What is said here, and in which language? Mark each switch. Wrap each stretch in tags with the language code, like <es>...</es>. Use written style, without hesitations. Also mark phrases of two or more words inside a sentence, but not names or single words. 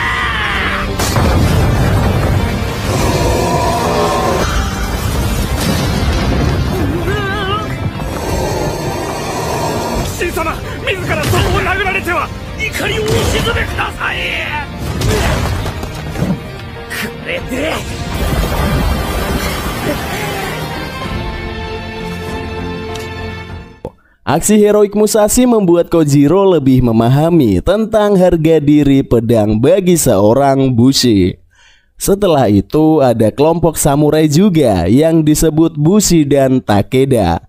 <ja>騎士様、自らそう殴られては。怒りをお鎮めください。これで</ja> <id>Aksi heroik Musashi membuat Kojiro lebih memahami tentang harga diri pedang bagi seorang bushi. Setelah itu ada kelompok samurai juga yang disebut Bushi dan Takeda.</id>